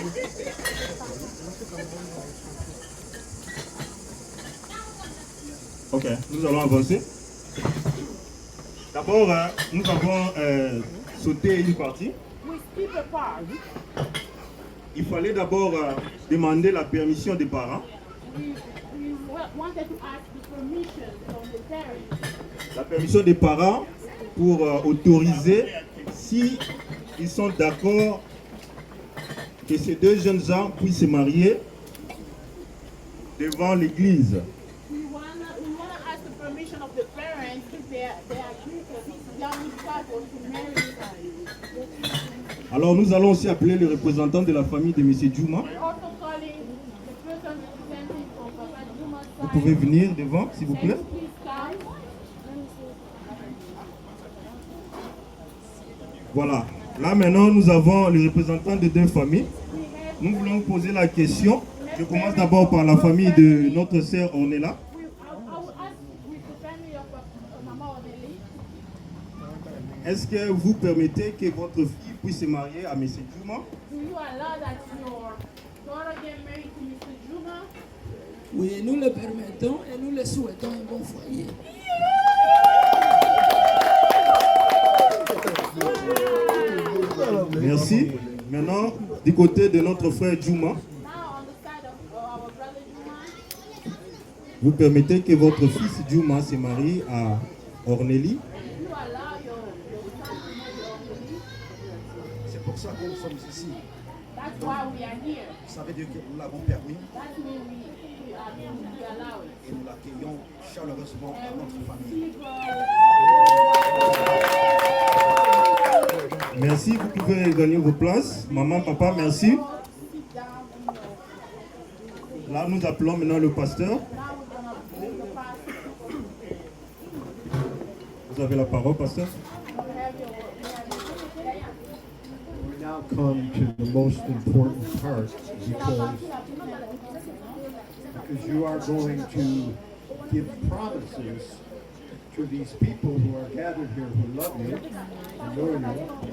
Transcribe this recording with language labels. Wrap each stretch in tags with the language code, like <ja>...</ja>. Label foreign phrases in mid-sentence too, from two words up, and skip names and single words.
<fr>Ok, nous allons avancer. D'abord, nous avons sauté une partie.</fr> <en>We skip a part.</en> <fr>Il fallait d'abord demander la permission des parents.</fr> <en>We wanted to ask the permission from the parents.</en> <fr>La permission des parents pour autoriser si ils sont d'accord que ces deux jeunes gens puissent se marier devant l'église.</fr> <en>We wanna ask the permission of the parents if they agree for this young couple to marry.</en> <fr>Alors nous allons aussi appeler le représentant de la famille de M. Juma.</fr> <en>We're also calling the person representing from Papa Juma's</en> <fr>Vous</fr> <en>side.</en> <fr>pouvez venir devant, s'il vous plaît.</fr> <en>Please come.</en> <fr>Voilà. Là maintenant, nous avons les représentants des deux familles. Nous voulons poser la question. Je commence d'abord par la famille de notre sœur Ornella.</fr> <en>I will ask with the family of Mama Oneli.</en> <fr>Est-ce que vous permettez que votre fille puisse se marier à M. Juma?</fr> <en>Do you allow that your daughter get married to Mr. Juma?</en> <fr>Oui, nous le permettons et nous le souhaitons un bon foyer. Merci. Maintenant, du côté de notre frère Juma,</fr> <en>Now on the side of our brother Juma,</en> <fr>vous permettez que votre fils Juma se marie à Ornélie?</fr> <en>you allow your son to marry Oneli.</en> <fr>C'est pour ça que nous sommes ici.</fr> <en>That's why we are here.</en> <fr>Ça veut dire que nous l'avons permis</fr> <en>That means we allow it.</en> <fr>et nous l'accueillons chaleureusement dans notre famille. Merci, vous pouvez gagner vos places. Maman, papa, merci. Là, nous appelons maintenant le pasteur. Vous avez la parole, pasteur.</fr> <en>We now come to the most important part because you are going to give promises to these people who are gathered here who love you and know you.</en>